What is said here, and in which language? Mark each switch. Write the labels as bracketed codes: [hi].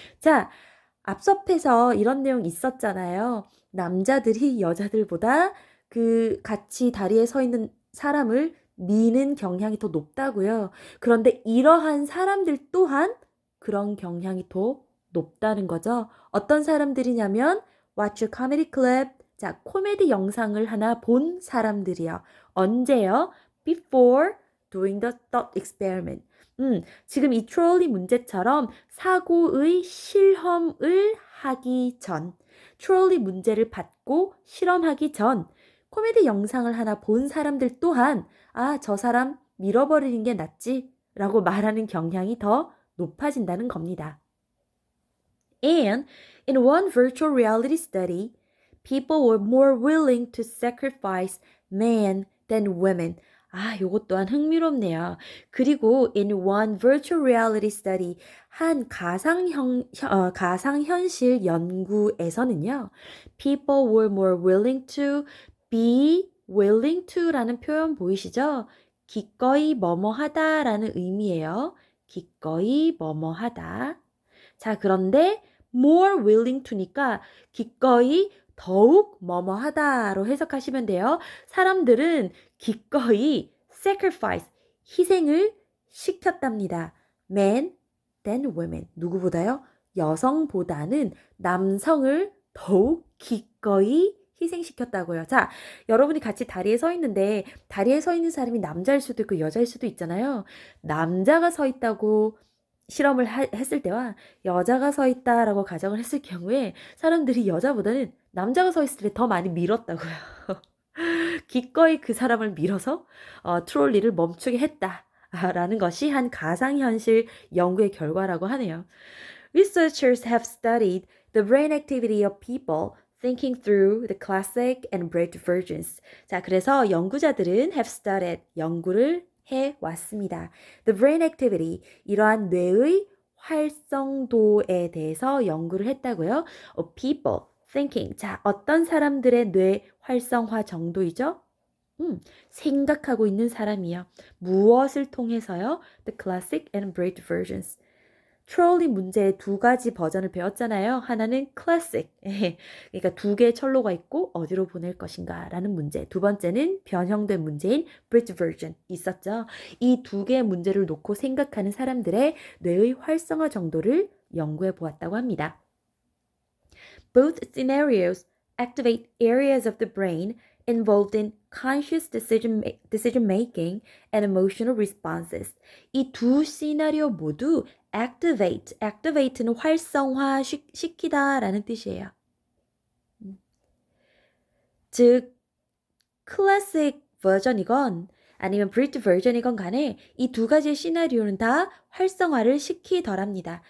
[ko] 자, 앞서 패서 이런 내용 있었잖아요. 남자들이 여자들보다 그 같이 다리에 서 있는 사람을 미는 경향이 더 높다고요. 그런데 이러한 사람들 또한 그런 경향이 더 높다는 거죠. 어떤 사람들이냐면 [en] watch a comedy clip. [ko] 자, 코미디 영상을 하나 본 사람들이요. 언제요? [en] Before doing the thought experiment. [ko] 지금 이 트롤리 문제처럼 사고의 실험을 하기 전, 트롤리 문제를 받고 실험하기 전, 코미디 영상을 하나 본 사람들 또한 아, 저 사람 밀어버리는 게 낫지 라고 말하는 경향이 더 높아진다는 겁니다. [en] And in one virtual reality study, people were more willing to sacrifice men than women. [ko] 아, 요것 또한 흥미롭네요. 그리고 [en] in one virtual reality study, [ko] 한 가상현실 연구에서는요, [en] people were more willing to be willing to라는 [ko] 표현 보이시죠? 기꺼이 뭐뭐 하다라는 의미예요. 기꺼이 뭐뭐 하다. 자, 그런데 [en] more willing to [ko] 니까 기꺼이 더욱 뭐뭐 하다로 해석하시면 돼요. 사람들은 기꺼이 sacrifice, 희생을 시켰답니다. [en] men than women. [ko] 누구보다요? 여성보다는 남성을 더욱 기꺼이 희생시켰다고요. 자, 여러분이 같이 다리에 서 있는데 다리에 서 있는 사람이 남자일 수도 있고 여자일 수도 있잖아요. 남자가 서 있다고 실험을 했을 때와 여자가 서 있다라고 가정을 했을 경우에 사람들이 여자보다는 남자가 서 있을 때 더 많이 밀었다고요. 기꺼이 그 사람을 밀어서 트롤리를 멈추게 했다라는 것이 한 가상현실 연구의 결과라고 하네요. [en] Researchers have studied the brain activity of people thinking through the classic and abridged versions. [ko] 자, 그래서 연구자들은 [en] have studied, [ko] 연구를 해왔습니다. [en] The brain activity, [ko] 이러한 뇌의 활성도에 대해서 연구를 했다고요. [en] Of people thinking, [ko] 자, 어떤 사람들의 뇌 활성화 정도이죠? 생각하고 있는 사람이요. 무엇을 통해서요? [en] The classic and abridged versions. [ko] 트롤리 문제의 두 가지 버전을 배웠잖아요. 하나는 클래식, 그러니까 두 개의 철로가 있고 어디로 보낼 것인가 라는 문제. 두 번째는 변형된 문제인 bridge version 있었죠. 이 두 개의 문제를 놓고 생각하는 사람들의 뇌의 활성화 정도를 연구해 보았다고 합니다. [en] Both scenarios activate areas of the brain involved in conscious decision making and emotional responses. [ko] 이 두 시나리오 모두 activate는 활성화 시키다라는 뜻이에요. 즉 classic 버전이건 아니면 abridged 버전이건 간에 이 두 가지의 시나리오는 다 활성화를 시키더랍니다.